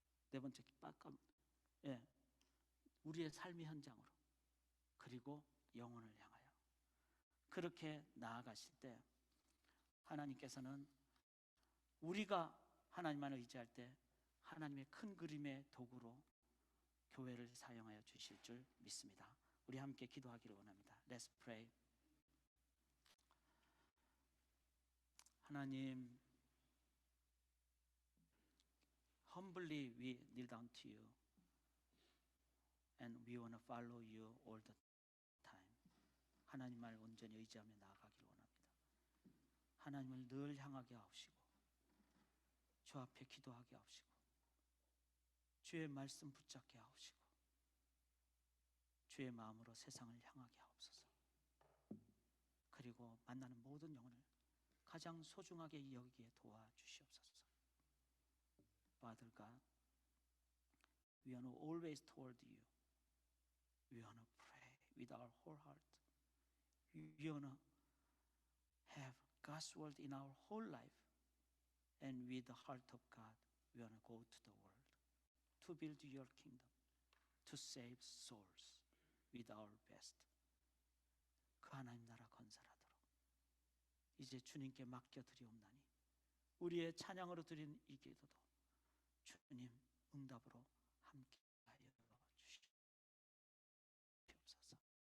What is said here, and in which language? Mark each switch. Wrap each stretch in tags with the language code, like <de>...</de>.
<ko>네 번째 우리의 삶의 현장으로, 그리고 영혼을 향하여 그렇게 나아가실 때 하나님께서는 우리가 하나님만을 의지할 때 하나님의 큰 그림의 도구로 교회를 사용하여 주실 줄 믿습니다. 우리 함께 기도하기를 원합니다.</ko> <en>Let's pray. 하나님, humbly we kneel down to you and we want to follow you all the time.</en> <ko>하나님을 온전히 의지하며 나아가기를 원합니다. 하나님을 늘 향하게 하옵시고 주 앞에 기도하게 하옵시고 주의 말씀 붙잡게 하옵시고 주의 마음으로 세상을 향하게 하옵소서. 그리고 만나는 모든 영혼을 가장 소중하게 여기기에 도와주시옵소서.</ko> <en>Father God, we want to always toward you. We want to pray with our whole heart. We want to have God's word in our whole life. And with the heart of God, we want to go to the world to build your kingdom, to save souls with our best.</en> <ko>그 하나님 나라 건설하도록 이제 주님께 맡겨드리옵나니 우리의 찬양으로 드린 이 기도도 주님 응답으로 함께하여 주시옵소서.</ko>